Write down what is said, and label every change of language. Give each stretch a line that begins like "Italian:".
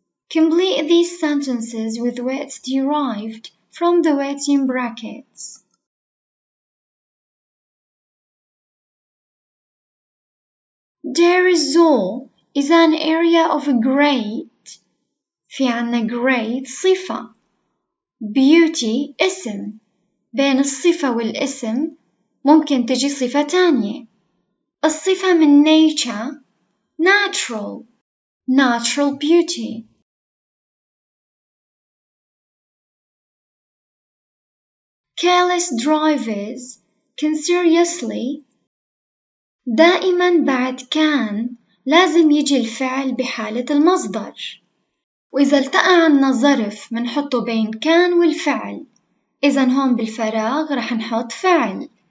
English: Complete these sentences with words derived from the words in brackets. Deir ez-Zor is an area of great.
Arabic: في عنا great صفة.
English: Beauty
Arabic: اسم. بين الصفة والاسم ممكن تجي صفة تانية. الصفة من
English: nature natural beauty. Careless drivers can seriously.
Arabic: دائما بعد كان لازم يجي الفعل بحالة المصدر، وإذا التقى عنا ظرف منحطه بين كان والفعل. إذا هون بالفراغ رح نحط فعل.